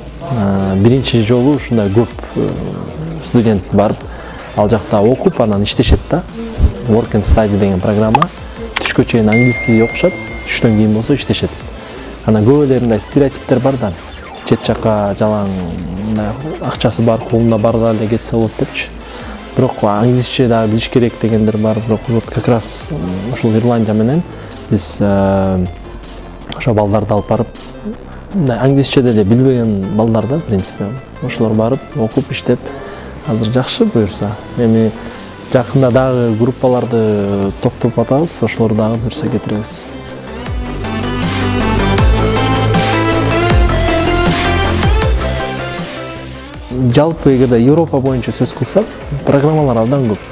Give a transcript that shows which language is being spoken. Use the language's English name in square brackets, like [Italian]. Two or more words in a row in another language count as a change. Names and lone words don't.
[Kyrgyz] Биринчи жолу ушундай көп студент барып, ал жакта окуп, анан иштешет да. [English] Work and Study [Kyrgyz] деген программа. Түшкө чейин английский окушат, түштөн кийин болсо иштешет. Анан көп эле стереотиптер бар да. Чет жака жалаң акчасы бар, колунда барда эле кетсе болот депчи. Бирок англисче дагы билиш керек дегендер бар. Бирок [Russian] вот как раз [Kyrgyz] ушул Ирландия менен биз ошо балдарды алып барып, англисче деле билбеген балдар да, [Russian] в принципе. [Kyrgyz] Ошолор барып, окуп, иштеп, азыр жакшы буюрса. Эми жакында дагы группаларды топтоп атабыз, ошолорду дагы буюрса кетиребиз. Жалпы эгерде Европа боюнча сөз кылсак, программалар абдан көп.